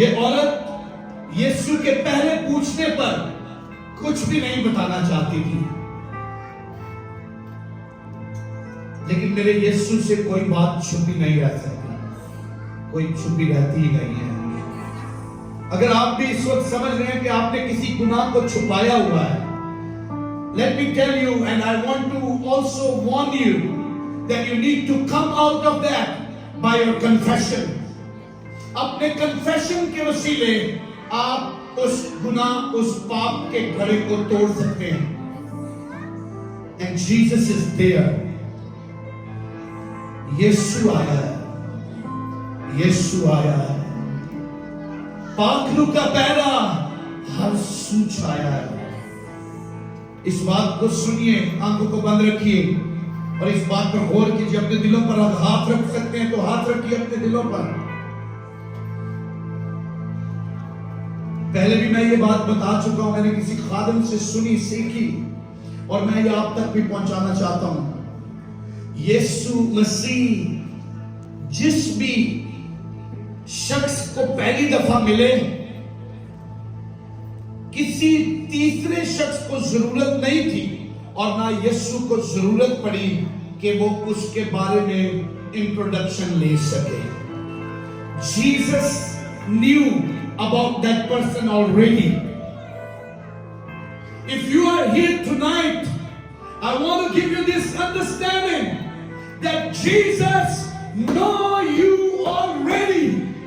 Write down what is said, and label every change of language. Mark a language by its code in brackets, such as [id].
[hi] ये औरत यीशु के पहले पूछने पर कुछ भी नहीं बताना चाहती थी, लेकिन मेरे यीशु से कोई बात छुपी नहीं रह सकती, कोई छुपी रहती ही नहीं है। अगर आप भी इस वक्त समझ रहे हैं कि आपने किसी गुनाह को छुपाया हुआ है, [en] let me tell you, and I want to also warn you that you need to come out of that by your confession. [hi] अपने confession के वसीले आप उस गुनाह, उस पाप के घड़े को तोड़ सकते हैं। [en] And Jesus is there. [hi] यीशु आया है, यीशु आया है। पाखरू का पैरा हर सूच आया है। इस बात को सुनिए, आंखों को बंद रखिए और इस बात पर गौर कीजिए। अपने दिलों पर आप हाथ रख सकते हैं तो हाथ रखिए अपने दिलों पर। पहले भी मैं ये बात बता चुका हूं, मैंने किसी खादिम से सुनी, सीखी और मैं ये आप तक भी पहुंचाना चाहता हूं। यीशु मसीह जिस भी शख्स को पहली दफा मिले, किसी तीसरे शख्स को जरूरत नहीं थी और ना यीशु को जरूरत पड़ी कि वो उसके बारे में इंट्रोडक्शन ले सके। [en] Jesus knew about that person already. If you are here tonight, I want to give you this understanding that Jesus knows you already.